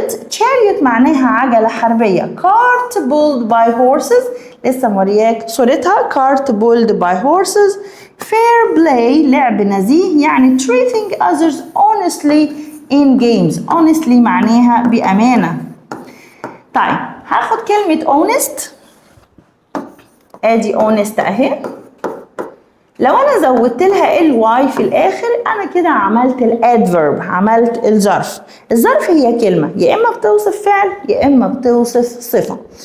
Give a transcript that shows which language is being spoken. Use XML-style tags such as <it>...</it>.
<ar>chariot معناها عجلة حربية.</ar> <en>cart pulled by horses،</en> <ar>لسه مورياك صورتها.</ar> <en>cart pulled by horses. fair play</en> <ar>لعب نزيه، يعني</ar> <en>treating others honestly in games.</en> <ar>honestly معناها بأمانة. طيب هاخد كلمة honest، ادي honest اهي. لو انا زودت لها الواي في الاخر انا كده عملت الادفيرب، عملت الظرف. الظرف هي كلمه يا اما بتوصف فعل يا اما بتوصف صفه.</ar>